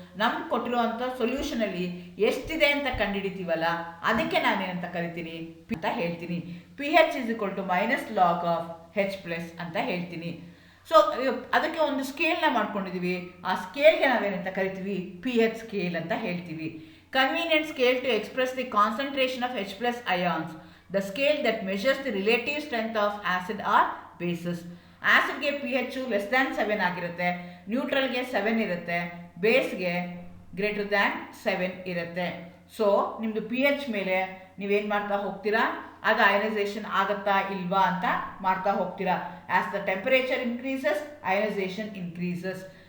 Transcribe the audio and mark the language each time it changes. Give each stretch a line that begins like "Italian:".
Kannada: ನಮ್ಗೆ ಕೊಟ್ಟಿರುವಂಥ ಸೊಲ್ಯೂಷನಲ್ಲಿ ಎಷ್ಟಿದೆ ಅಂತ ಕಂಡುಹಿಡಿತೀವಲ್ಲ, ಅದಕ್ಕೆ ನಾನೇನಂತ ಕರಿತೀನಿ ಅಂತ ಹೇಳ್ತೀನಿ.
English: P H is equal to minus log of H plus
Kannada: ಅಂತ ಹೇಳ್ತೀನಿ. ಸೊ ಅದಕ್ಕೆ ಒಂದು ಸ್ಕೇಲ್ನ ಮಾಡ್ಕೊಂಡಿದ್ದೀವಿ. ಆ ಸ್ಕೇಲ್ಗೆ ನಾವೇನಂತ ಕರಿತೀವಿ, ಪಿ ಹೆಚ್ ಸ್ಕೇಲ್ ಅಂತ ಹೇಳ್ತೀವಿ.
English: Convenient scale to express the concentration of H plus ions, the scale that measures the relative strength of acid or bases.
Kannada: ಆಸಿಡ್ಗೆ P H
English: less than
Kannada: 7 ಆಗಿರುತ್ತೆ, ನ್ಯೂಟ್ರಲ್ಗೆ 7 ಇರುತ್ತೆ, ಬೇಸ್ಗೆ
English: greater than
Kannada: 7 ಇರುತ್ತೆ. ಸೊ ನಿಮ್ಮದು P H ಮೇಲೆ ನೀವೇನು ಮಾಡ್ತಾ ಹೋಗ್ತೀರಾ, ಅದು ಅಯನೈಸೇಷನ್ ಆಗುತ್ತಾ ಇಲ್ವಾ ಅಂತ ಮಾಡ್ತಾ ಹೋಗ್ತೀರಾ.
English: As the temperature increases, ionisation increases.